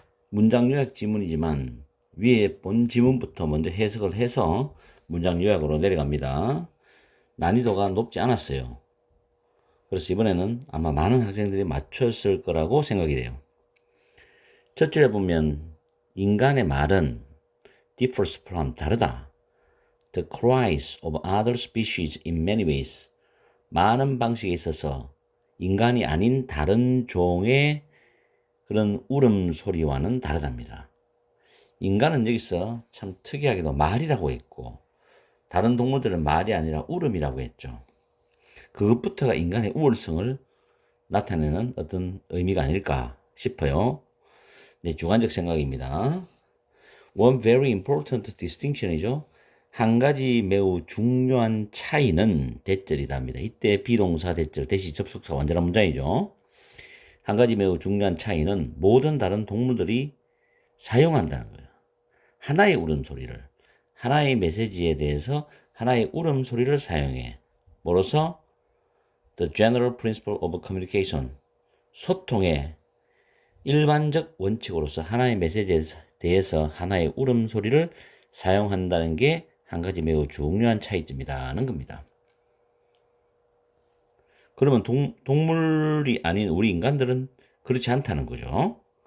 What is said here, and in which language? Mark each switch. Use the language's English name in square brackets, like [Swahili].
[Korean] 문장 요약 지문이지만 위에 본 지문부터 먼저 해석을 해서 문장 요약으로 내려갑니다. 난이도가 높지 않았어요. 그래서 이번에는 아마 많은 학생들이 맞췄을 거라고 생각이 돼요. 첫 줄에 보면 인간의 말은 [English] differs from [Korean] 다르다. [English] The cries of other species in many ways. [Korean] 많은 방식에 있어서 인간이 아닌 다른 종의 그런 울음소리와는 다르답니다. 인간은 여기서 참 특이하게도 말이라고 했고 다른 동물들은 말이 아니라 울음이라고 했죠. 그것부터가 인간의 우월성을 나타내는 어떤 의미가 아닐까 싶어요. 네, 주관적 생각입니다. [English] One very important distinction이죠. [Korean] 한 가지 매우 중요한 차이는 대절이답니다. 이때 비동사 대절 대시 접속사 완전한 문장이죠. 한 가지 매우 중요한 차이는 모든 다른 동물들이 사용한다는 거예요. 하나의 울음소리를, 하나의 메시지에 대해서 하나의 울음소리를 사용해. 뭐로서? [English] The general principle of communication. [Korean] 소통의 일반적 원칙으로서 하나의 메시지에 대해서 하나의 울음소리를 사용한다는 게 한 가지 매우 중요한 차이점이라는 겁니다. 그러면 동물이 아닌 우리 인간들은 그렇지 않다는 거죠.